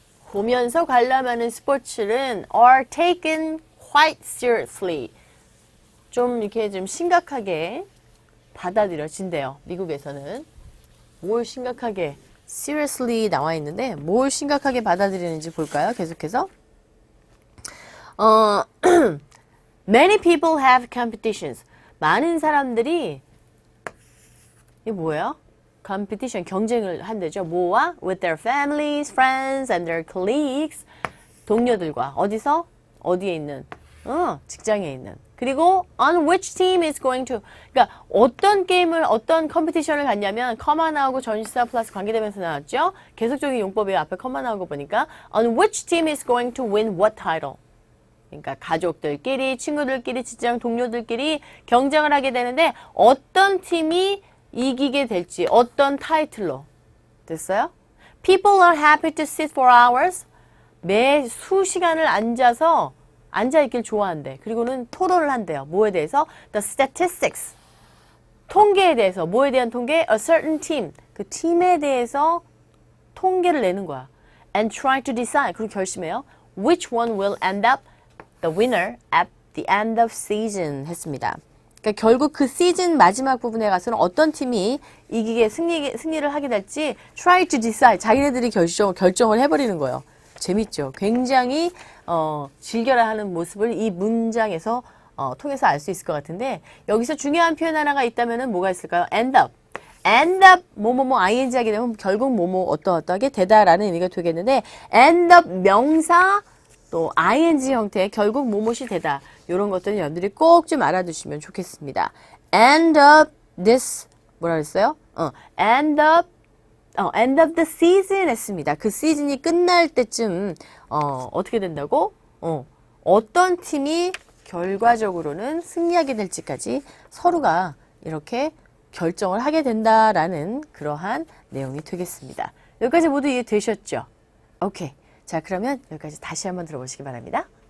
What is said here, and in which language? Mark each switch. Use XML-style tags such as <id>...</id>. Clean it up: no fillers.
<ko>보면서 관람하는 스포츠는</ko> <en>are taken quite seriously.</en> <ko>좀 이렇게 좀 심각하게 받아들여진대요. 미국에서는. 뭘 심각하게 seriously 나와 있는데 뭘 심각하게 받아들이는지 볼까요? 계속해서.</ko> <en>Many people have competitions.</en> <ko>많은 사람들이 이게 뭐예요? competition, 경쟁을 한대죠. 뭐와?</ko> <en>With their families, friends, and their colleagues.</en> <ko>동료들과. 어디서? 어디에 있는? 직장에 있는.</ko> <en>그리고 on which team is going to.</en> <ko>그러니까 어떤 게임을, 어떤 컴피티션을 갖냐면 커마 나오고 전치사 플러스 관계대명사 나왔죠? 계속적인 용법이에요. 앞에 커마 나온 거 보니까.</ko> <en>On which team is going to win what title.</en> <ko>그러니까 가족들끼리, 친구들끼리, 직장 동료들끼리 경쟁을 하게 되는데 어떤 팀이 이기게 될지 어떤 타이틀로. 됐어요?</ko> <en>People are happy to sit for hours.</en> <ko>매 수시간을 앉아있길 좋아한대. 그리고는 토론을 한대요. 뭐에 대해서?</ko> <en>The statistics.</en> <ko>통계에 대해서. 뭐에 대한 통계?</ko> <en>A certain team.</en> <ko>그 팀에 대해서 통계를 내는 거야.</ko> <en>And try to decide.</en> <ko>그리고 결심해요.</ko> <en>Which one will end up the winner at the end of season</en> <ko>했습니다. 그러니까 결국 그 시즌 마지막 부분에 가서는 어떤 팀이 이기게 승리를 하게 될지</ko> <en>try to decide.</en> <ko>자기네들이 결정을 해버리는 거예요. 재밌죠? 굉장히 즐겨라 하는 모습을 이 문장에서 통해서 알 수 있을 것 같은데 여기서 중요한 표현 하나가 있다면은 뭐가 있을까요?</ko> <en>end up.</en> <ko>end up 뭐뭐뭐 ing 하게 되면 결국 뭐뭐 어떠하게 되다라는 의미가 되겠는데 end up 명사 또 ing 형태 결국 뭐뭐이 되다. 이런 것들은 여러분들이 꼭 좀 알아두시면 좋겠습니다.</ko> <en>end up this</en> <ko>뭐라 그랬어요?</ko> <en>end of the season</en> <ko>했습니다. 그 시즌이 끝날 때쯤 어떻게 된다고? 어떤 팀이 결과적으로는 승리하게 될지까지 서로가 이렇게 결정을 하게 된다라는 그러한 내용이 되겠습니다. 여기까지 모두 이해되셨죠? 오케이. 자, 그러면 여기까지 다시 한번 들어보시기 바랍니다.</ko>